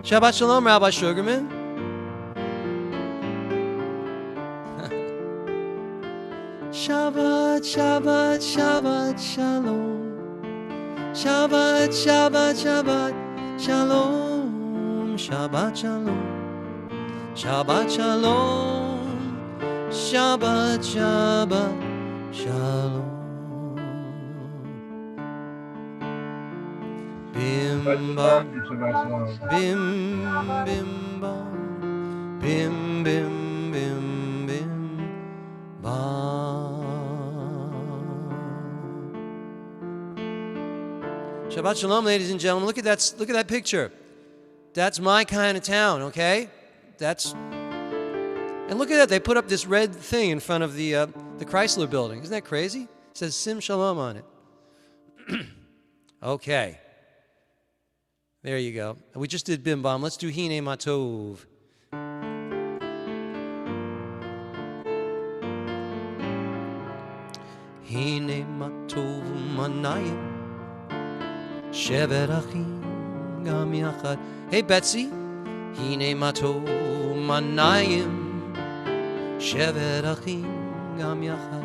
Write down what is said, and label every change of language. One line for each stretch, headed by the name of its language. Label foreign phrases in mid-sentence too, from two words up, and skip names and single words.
Hebrew: שבת שלום, Rabbi Sugarman. שבת, שבת, שבת שלום. שבת, שבת, שבת שלום. שבת שלום, שבת שלום. שבת, שבת שלום. Bim bam, bim bim bam, bim bim bim bim bam. שבת שלום,
English: ladies and gentlemen. Look at that picture. That's my kind of town, okay? And look at that. They put up this red thing in front of the Chrysler building. Isn't that crazy? It says Sim Shalom on it. Okay. There you go. We just did Bim Bam. Let's do Hine Matov.
Hebrew: הנה מה טוב ומה נעים שבת אחים גם יחד.
English: Hey Betsy.
Hebrew: הנה מה טוב ומה נעים שבת אחים גם יחד.